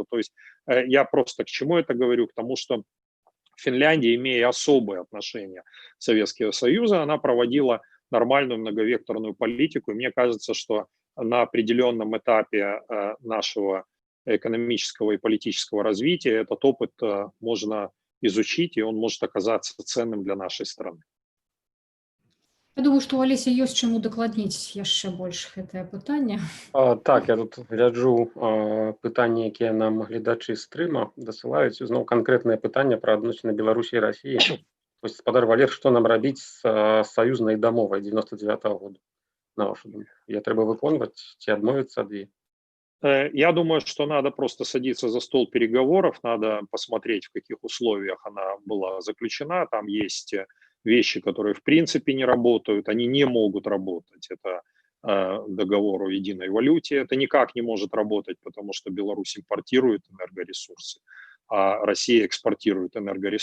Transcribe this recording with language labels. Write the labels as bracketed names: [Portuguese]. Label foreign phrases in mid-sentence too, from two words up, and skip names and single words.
[Russian] То есть я просто к чему это говорю? К тому, что Финляндия, имея особые отношения с Советским Союзом, она проводила нормальную многовекторную политику. И мне кажется, что на определенном этапе нашего экономического и политического развития этот опыт можно изучить, и он может оказаться ценным для нашей страны. [Belarusian] Я думаю, што ў Алеся ёсць чаму дакладніць яшчэ больш гэтае пытанне. Так, я тут гляджу пытанні, якія нам гледачы стрыма дасылаюць. Зноў канкрэтнае пытанне пра адносіны Беларусі і Расіі. Спадар Валер, што нам рабіць з саюзнай дамовай 99-го года, на вашу думку? Яе трэба выконваць ці адмовіцца ад яе? [Russian] Я думаю, что надо просто садиться за стол переговоров, надо посмотреть, в каких условиях она была заключена. Там есть вещи, которые в принципе не работают, они не могут работать. Это договор о единой валюте. Это никак не может работать, потому что Беларусь импортирует энергоресурсы, а Россия экспортирует энергоресурсы.